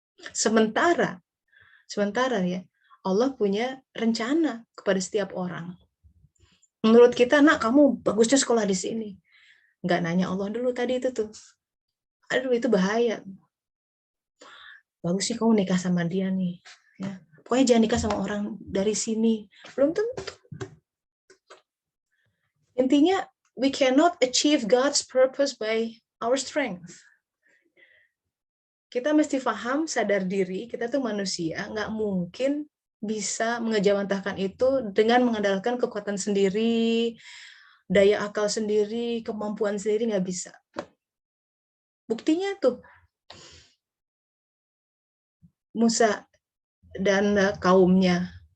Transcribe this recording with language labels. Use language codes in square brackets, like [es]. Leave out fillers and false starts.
[id] Sementara ya, Allah punya rencana kepada setiap orang. Menurut kita, nak kamu bagusnya sekolah di sini. Nggak nanya Allah dulu tadi itu tuh. Aduh, itu bahaya. Bagusnya kamu nikah sama dia nih. Ya. Pokoknya jangan nikah sama orang dari sini. Belum tentu. Intinya, [en] we cannot achieve God's purpose by our strength. [id] Kita mesti paham, sadar diri, kita tuh manusia, nggak mungkin bisa mengejawantahkan itu dengan mengandalkan kekuatan sendiri, daya akal sendiri, kemampuan sendiri, nggak bisa. Buktinya tuh, Musa dan kaumnya.